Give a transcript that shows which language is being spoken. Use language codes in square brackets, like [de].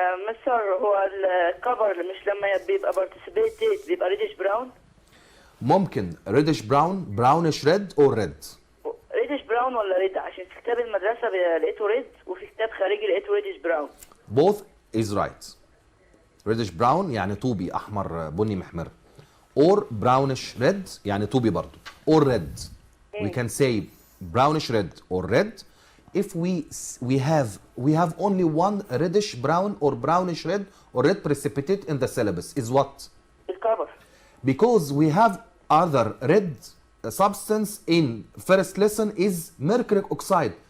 [ar] مستر هو الكفر مش لما بيبقى participated بيبقى ريدش براون؟ [en] ممكن reddish brown, brownish red or red. [ar] ريدش براون ولا ريد؟ عشان في كتاب المدرسة لقيته ريد وفي كتاب خارجي لقيته ريدش براون. [en] Both is right. [ar] reddish brown يعني طوبي احمر بني محمر. [en] Or brownish red [ar] يعني طوبي برضو. [en] Or red. We can say brownish red or red. If we have only one reddish brown or brownish red or red precipitate in the syllabus is what? [ar] الكفر. [en] Because we have other red substance in first lesson is mercuric oxide.